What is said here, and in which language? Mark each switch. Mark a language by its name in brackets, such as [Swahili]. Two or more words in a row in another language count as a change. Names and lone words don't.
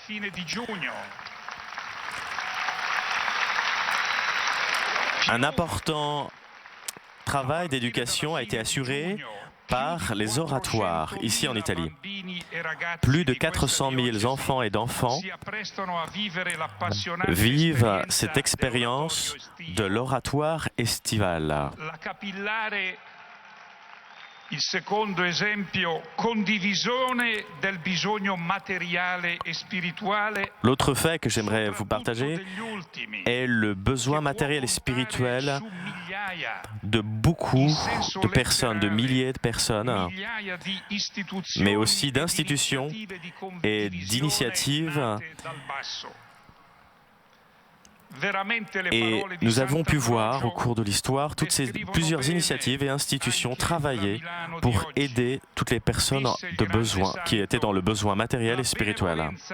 [French] Un important travail d'éducation a été assuré par les oratoires, ici en Italie. Plus de 400 000 enfants et d'enfants vivent cette expérience de l'oratoire estival. [Italian] Il secondo esempio, condivisione del bisogno materiale e spirituale. [French] L'autre fait que j'aimerais vous partager est le besoin matériel et spirituel de beaucoup de personnes, de milliers de personnes, mais aussi d'institutions et d'initiatives. Et nous avons pu voir au cours de l'histoire toutes ces plusieurs initiatives et institutions travailler pour aider toutes les personnes de besoin, qui étaient dans le besoin matériel et spirituel.